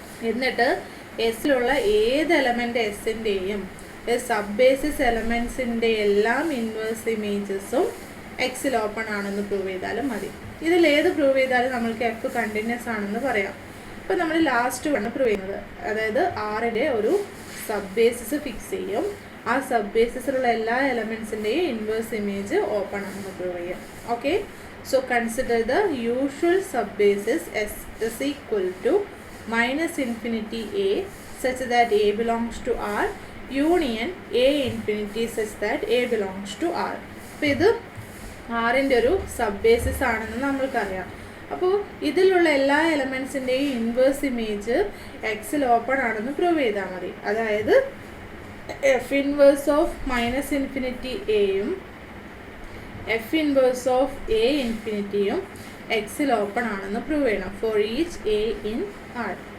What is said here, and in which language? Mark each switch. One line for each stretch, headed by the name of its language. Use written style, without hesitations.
Malayalam: എന്നിട്ട് എസ്സിലുള്ള ഏത് element എസിൻ്റെയും sub basis എലമെൻറ്റ്സിൻ്റെ എല്ലാം ഇൻവേഴ്സ് ഇമേജസും എക്സിൽ ഓപ്പൺ ആണെന്ന് പ്രൂവ് ചെയ്താലും മതി. ഇതിലേത് പ്രൂവ് ചെയ്താലും നമ്മൾക്ക് എഫ് കണ്ടിന്യൂസ് ആണെന്ന് പറയാം. അപ്പോൾ നമ്മൾ ലാസ്റ്റ് ആണ് പ്രൂവ് ചെയ്യുന്നത്, അതായത് ആറിൻ്റെ ഒരു സബ് ബേസിസ് ഫിക്സ് ചെയ്യും. ആ സബ് ബേസിസിലുള്ള എല്ലാ എലമെൻറ്റ്സിൻ്റെയും ഇൻവേഴ്സ് ഇമേജ് ഓപ്പൺ ആണെന്ന് പ്രൂവ് ചെയ്യാം.
English: Okay, so consider the usual sub basis S is equal to -infinity a such that a belongs to R union a infinity such that a belongs to R.
Malayalam: അപ്പോൾ ഇത് ആറിൻ്റെ ഒരു sub basis ആണെന്ന് നമ്മൾക്കറിയാം. അപ്പോൾ ഇതിലുള്ള എല്ലാ എലമെൻറ്റ്സിൻ്റെയും ഇൻവേഴ്സ് ഇമേജ് എക്സിൽ ഓപ്പൺ ആണെന്ന് പ്രൂവ് ചെയ്താൽ മതി. അതായത് എഫ് ഇൻവേഴ്സ് ഓഫ് -infinity എയും എഫ് ഇൻവേഴ്സ് ഓഫ് a ഇൻഫിനിറ്റിയും എക്സിൽ ഓപ്പൺ ആണെന്ന് പ്രൂവ് ചെയ്യണം
English: For each a in R.